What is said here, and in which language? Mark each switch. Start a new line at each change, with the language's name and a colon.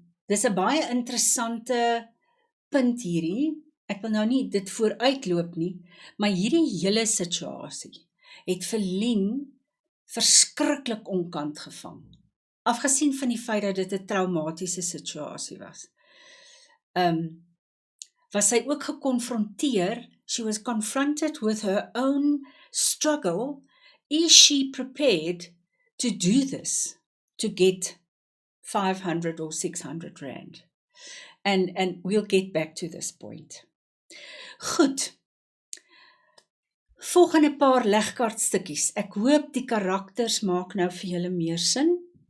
Afrikaans: Dis 'n baie interessante punt hierdie, ek wil nou nie dit vooruitloop nie, maar hierdie hele situasie het vir Lien verskriklik onkant gevang. Afgesien van die feit dat dit 'n traumatiese situasie was. Was sy ook gekonfronteer,
English: she was confronted with her own struggle. Is she prepared to do this, to get 500 or 600 rand? And we'll get back to this point.
Afrikaans: Goed. Volgende paar legkaartstukkies. Ek hoop die karakters maak nou vir julle meer sin.